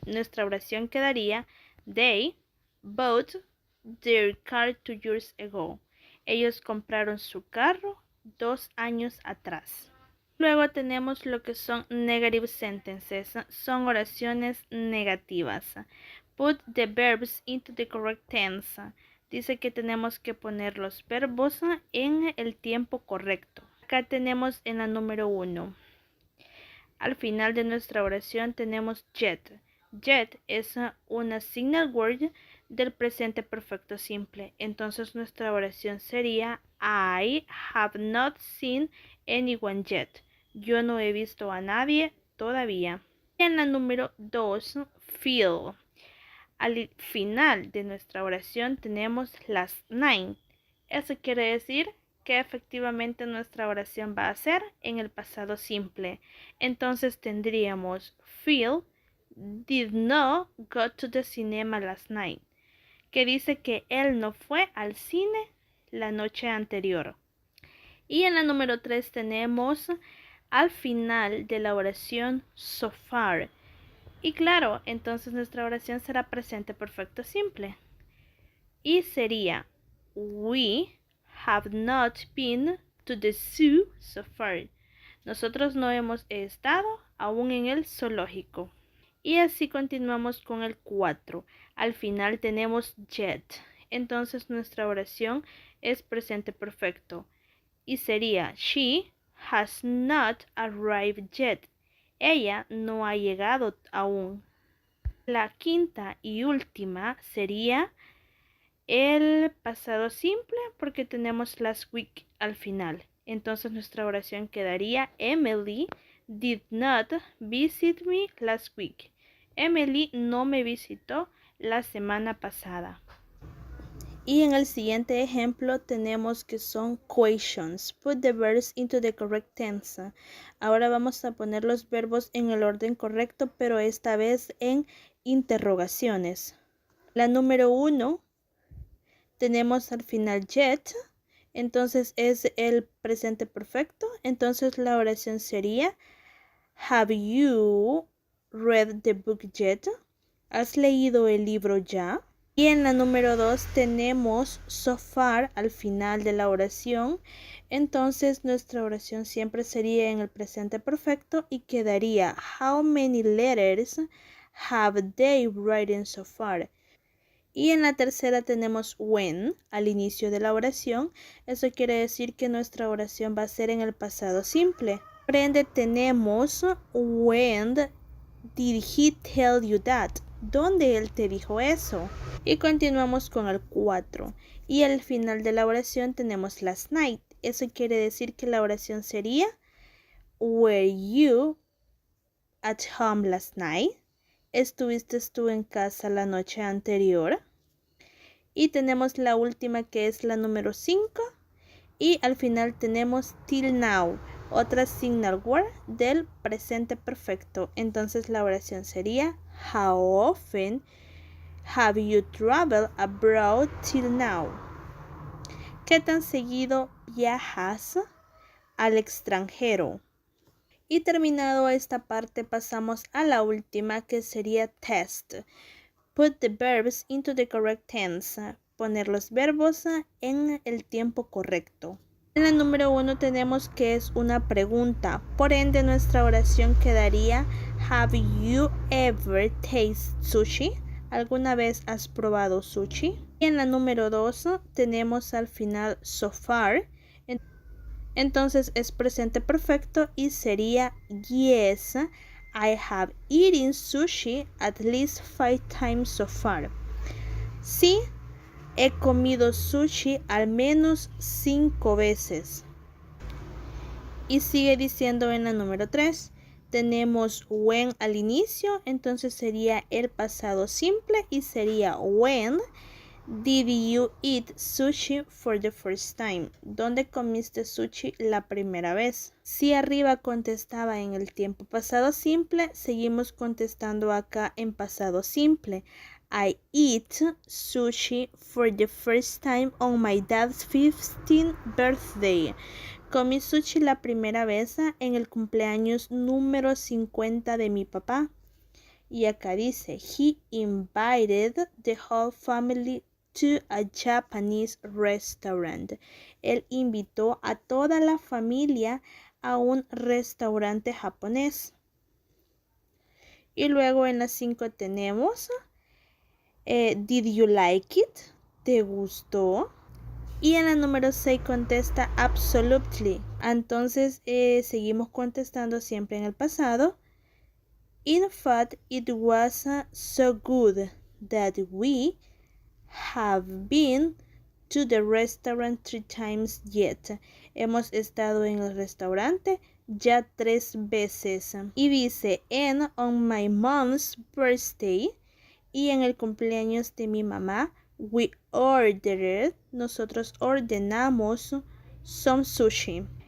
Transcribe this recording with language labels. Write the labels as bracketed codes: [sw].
[es] Nuestra oración quedaría [en] They bought their car 2 years ago. [es] Ellos compraron su carro 2 años atrás. Luego tenemos lo que son [en] negative sentences. [es] Son oraciones negativas. [en] Put the verbs into the correct tense. [es] Dice que tenemos que poner los verbos en el tiempo correcto. Acá tenemos en la número 1. Al final de nuestra oración tenemos yet. Yet es una [en] signal word [es] del presente perfecto simple. Entonces nuestra oración sería [en] I have not seen anyone yet. [es] Yo no he visto a nadie todavía. En la número 2, feel. Al final de nuestra oración tenemos las 9. Eso quiere decir que efectivamente nuestra oración va a ser en el pasado simple. Entonces tendríamos [en] Phil did not go to the cinema last night, [es] que dice que él no fue al cine la noche anterior. Y en la número 3 tenemos al final de la oración [en] so far. [es] Y claro, entonces nuestra oración será presente perfecto simple. Y sería, [en] we have not been to the zoo so far. [es] Nosotros no hemos estado aún en el zoológico. Y así continuamos con el 4. Al final tenemos yet. Entonces nuestra oración es presente perfecto. Y sería, [en] she has not arrived yet. [es] Ella no ha llegado aún. La quinta y última sería el pasado simple porque tenemos [en] last week [es] al final. Entonces nuestra oración quedaría, [en] Emily did not visit me last week. [es] Emily no me visitó la semana pasada. Y en el siguiente ejemplo tenemos que son questions. [en] Put the verbs into the correct tense. [es] Ahora vamos a poner los verbos en el orden correcto, pero esta vez en interrogaciones. La número 1 tenemos al final yet, entonces es el presente perfecto. Entonces la oración sería, [en] have you read the book yet? [es] ¿Has leído el libro ya? Y en la número 2 tenemos [en] so far [es] al final de la oración. Entonces nuestra oración siempre sería en el presente perfecto y quedaría, [en] how many letters have they written so far? [es] Y en la tercera tenemos when al inicio de la oración. Eso quiere decir que nuestra oración va a ser en el pasado simple. Por ende tenemos [en] when did he tell you that? [es] ¿Dónde él te dijo eso? Y continuamos con el 4. Y al final de la oración tenemos [en] last night. [es] Eso quiere decir que la oración sería, [en] were you at home last night? [es] ¿Estuviste tú en casa la noche anterior? Y tenemos la última que es la número 5. Y al final tenemos [en] till now, [es] otra [en] signal word [es] del presente perfecto. Entonces la oración sería, [en] how often have you traveled abroad till now? [es] ¿Qué tan seguido viajas al extranjero? Y terminado esta parte pasamos a la última que sería test. [en] Put the verbs into the correct tense. [es] Poner los verbos en el tiempo correcto. En la número 1 tenemos que es una pregunta. Por ende nuestra oración quedaría, [en] have you ever tasted sushi? [es] ¿Alguna vez has probado sushi? Y en la número 2 tenemos al final [en] so far. [es] Entonces es presente perfecto y sería, [en] yes, I have eaten sushi at least 5 times so far. [es] Sí, he comido sushi al menos 5 veces. Y sigue diciendo en la número 3. Tenemos when al inicio, entonces sería el pasado simple y sería [en] when did you eat sushi for the first time? [es] ¿Dónde comiste sushi la primera vez? Si arriba contestaba en el tiempo pasado simple, seguimos contestando acá en pasado simple. [en] I eat sushi for the first time on my dad's 15th birthday. [es] Comí sushi la primera vez en el cumpleaños número 50 de mi papá. Y acá dice, [en] he invited the whole family to a Japanese restaurant. [es] Él invitó a toda la familia a un restaurante japonés. Y luego en la 5 tenemos, [en] did you like it? [es] ¿Te gustó? Y en la número 6 contesta absolutely. Entonces seguimos contestando siempre en el pasado. [en] In fact, it was so good that we have been to the restaurant 3 times yet. [es] Hemos estado en el restaurante ya 3 veces. Y dice, [en] and on my mom's birthday, [es] y en el cumpleaños de mi mamá, [en] we ordered, [es] nosotros ordenamos [en] some sushi.